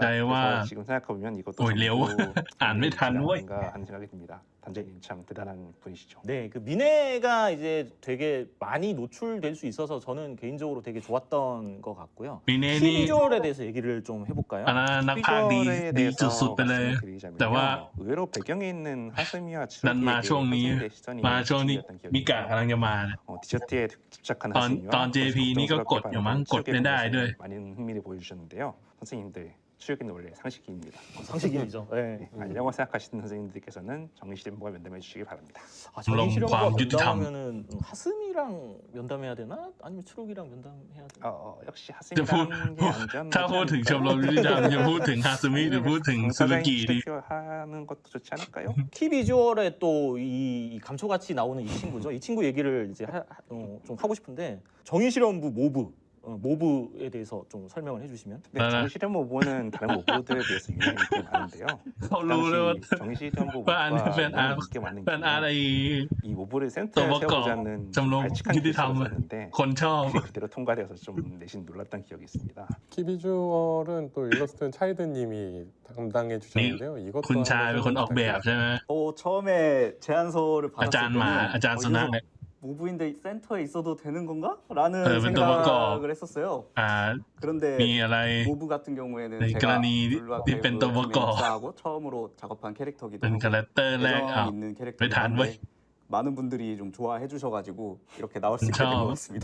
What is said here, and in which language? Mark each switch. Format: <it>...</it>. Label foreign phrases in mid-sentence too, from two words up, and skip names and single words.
<ko>그래서 지금 생각해보면 이것도 아닌가 하는 생각이 듭니다. 단장님 참 대단한 분이시죠. 네, 그 미네가 이제 되게 많이 노출될 수 있어서 저는 개인적으로 되게 좋았던 것 같고요. 비주얼에 대해서 얘기를 좀 해볼까요? 비주얼에 대해서</ko> <th>สุดๆไปเลย แต่ว่า</th> <ko>의외로 배경에 있는 하스미와</ko> <th>นั้นมาช่วงนี้</th> <ko>시선이</ko> <th>มาช่วงนี้</th> <ko>집중됐던</ko> <th>มิกะ</th> <ko>기억이</ko> <th>กำลังจะมา</th> <ko>디저트에 집착한</ko> <th>ตอน</th> <ko>하스미와</ko> <th>ตอน JP นี่ก็กดอยู่มั้งกดไม่ได้ด้วย</th> <ko>많은 흥미를 보여주셨는데요. 선생님들 추억은 원래 상식입니다. 상식이죠. 네. 아니라고 생각하시는 선생님들께서는 정의실험부가 면담해 주시기 바랍니다. 정의실험부가 면담하면은 하스미랑 면담해야 되나? 아니면 추록이랑 면담해야 되나? 역시</ko> <th>จะพูด</th> <ko>하스미라는 게 안전.</ko> <th>ถ้าพูดถึงชมรมยุติธรรมจะพูดถึงฮาซึมิหรือพูดถึงซูซูกิดี</th> <ko>하는 것도 좋지 않을까요? 키 비주얼에 또 이 감초같이 나오는 이 친구죠. 이 친구 얘기를 이제 좀 하고 싶은데 정의실험부 모브에 대해서 좀 설명을 해주시면. 네, 정의실험부 모브는 다른 모브들에 비해서 유난히 인기가 많은데요. 당시 정의실험부 모브가 인기가 많은 이유는 이 모브를 센터에 세워보자는 발칙한 기술이었는데 그대로 통과되어서 좀 내심 놀랐던 기억이 있습니다. 키 비주얼은 또 일러스트는 차이드님이 담당해 주셨는데요. 이것도</ko> <th>คุณชายเป็นคนออกแบบใช่ไหม</th> <ko>처음에 제안서를</ko> <th>อาจารย์</th> <ko>받았을</ko> <th>หมา</th> <ko>때는</ko> <th>อาจารย์สุนัข</th> <ko>모브인데 센터에 있어도 되는 건가? 라는 생각을 했었어요. 그런데 모브 같은 경우에는 제가 블루아카이브 입사하고 처음으로 작업한 캐릭터기도 하고 애정 있는 캐릭터이기 때문에 많은 분들이 좀 좋아해 주셔가지고 이렇게 나올 수 있게 된 것 같습니다.</ko>